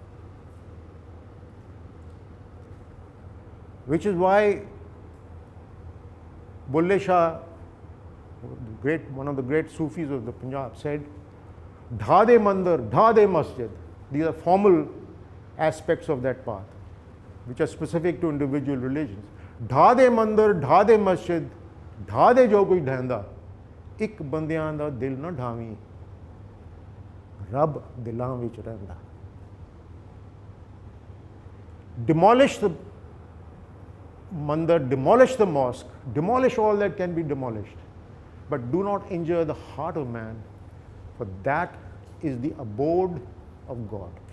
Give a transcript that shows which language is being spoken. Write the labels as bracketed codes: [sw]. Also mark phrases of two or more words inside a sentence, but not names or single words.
[en] Which is why Bulle Shah, one of the great Sufis of the Punjab, said, [pa] "ਢਾ ਦੇ ਮੰਦਰ, ਢਾ ਦੇ ਮਸਜਿਦ." [en] These are formal aspects of that path, which are specific to individual religions. [pa] ਢਾ ਦੇ ਮੰਦਰ, ਢਾ ਦੇ ਮਸਜਿਦ, ਢਾ ਦੇ ਜੋ ਕੋਈ ਢਹਿੰਦਾ, ਇਕ ਬੰਦਿਆਂ ਦਾ ਦਿਲ ਨਾ ਢਾਹਵੀਂ, ਰੱਬ ਦਿਲਾਂ ਵਿਚ ਰਹਿੰਦਾ. [en] Demolish the mandir, demolish the mosque, demolish all that can be demolished, but do not injure the heart of man, for that is the abode of God.